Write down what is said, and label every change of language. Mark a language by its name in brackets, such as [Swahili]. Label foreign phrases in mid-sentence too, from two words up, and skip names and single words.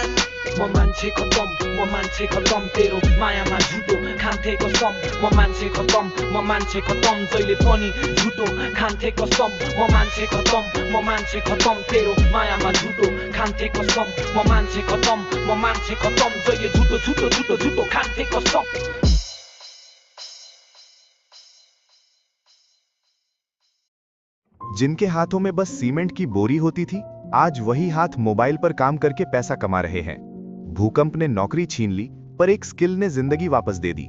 [Nepali] म मान्छे खतम तेरो मायामा झुटो खान्थे कसम म मान्छे खतम जहिले पनि झुटो खान्थे कसम म मान्छे खतम तेरो मायामा झुटो खान्थे कसम म मान्छे खतम जहिले झुटो खान्थे कसम [Hindi] जिनके हाथों में बस सीमेंट की बोरी होती थी आज वही हाथ मोबाइल पर काम करके पैसा कमा रहे हैं। भूकंप ने नौकरी छीन ली पर एक स्किल ने जिंदगी वापस दे दी।